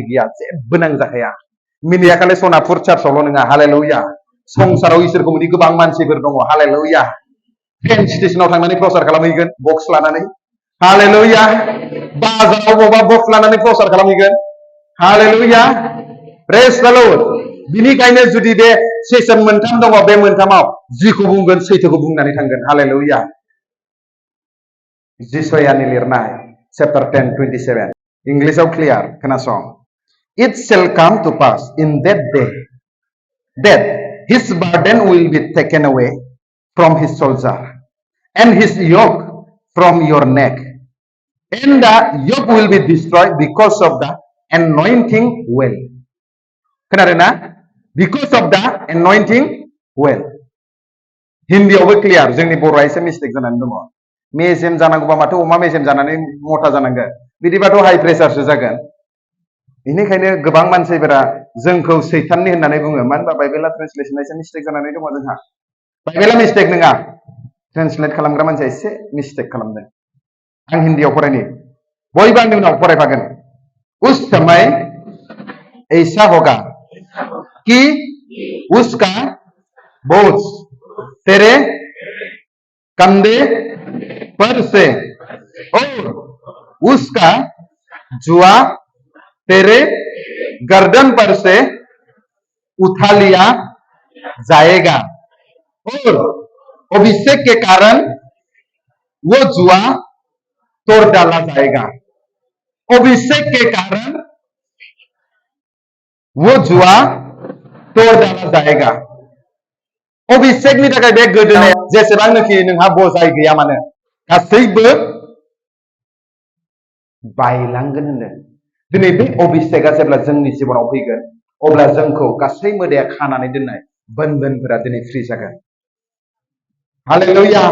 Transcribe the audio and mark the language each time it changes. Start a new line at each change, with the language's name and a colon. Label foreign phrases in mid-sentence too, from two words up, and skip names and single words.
Bodo: गैया जेबो नांजाखाया मिनियाखाले सनापुर चार्चआवल' नङा हालेलुया संसाराव इसोरखौ मोनि गोबां मानसिफोर दङ हालेलुया ट्रेन स्टेशनाव थांनानै प्रचार खालामहैगोन बक्स लानानै हालेलुया बाजाराव बबेबा बक्स लानानै प्रचार खालामहैगोन हालेलुया
English: Praise the Lord
Bodo: बिनिखायनो जुदि बे सेसन मोनथाम दङ बे मोनथामाव जिखौ बुंगोन सैथोखौ बुंनानै थांगोन हालेलुया जिसयानि लिरनाय चैप्टार 10:27 इंग्लिशाव क्लियार खोनासं
English: It shall come to pass in that day that his burden will be taken away from his shoulder and his yoke from your neck and the yoke will be destroyed because of the anointing well
Bodo: खोनादों ना
English: because of the anointing well
Bodo: हिन्दीयावबो क्लियार जोंनि बर'आ एसे मिस्टेक जानानै दङ मेजेम जानांगौबा माथो अमा मेजेम जानानै मथा जानांगोन बिदिबाथ' हाइ प्रेसारसो जागोन बेनिखायनो गोबां मानसिफोरा जोंखौ सैताननि होननानै बुङो मानो होनबा बाइबेला ट्रेन्सलेसना एसे मिस्टेक जानानै दङ जोंहा बाइबेला मिस्टेक नङा ट्रेन्सलेट खालामग्रा मानसिया एसे मिस्टेक खालामदों आं हिन्दीयाव फरायनि बयबो आंनि उनाव फरायफागोन
Hindi: उस समय ऐसा होगा कि उसका बोझ तेरे कंधे पर से और उसका जुआ तेरे गर्दन पर से उठा लिया जाएगा और अभिषेक के कारण वो जुआ तोड़ डाला जाएगा अभिषेक के कारण वो जुआ तोड़ डाला जाएगा
Bodo: अभिषेकनि थाखाय बे गोदोनाया जेसेबांनोखि नोंहा बजाय गैया मानो गासैबो बायलांगोन होनदों दिनै बे अभिषेकआ जेब्ला जोंनि जिबनाव फैगोन अब्ला जोंखौ गासै मोदाया खानानै दोननाय बन्धनफोरा दिनै फ्रि जागोन हालेलुया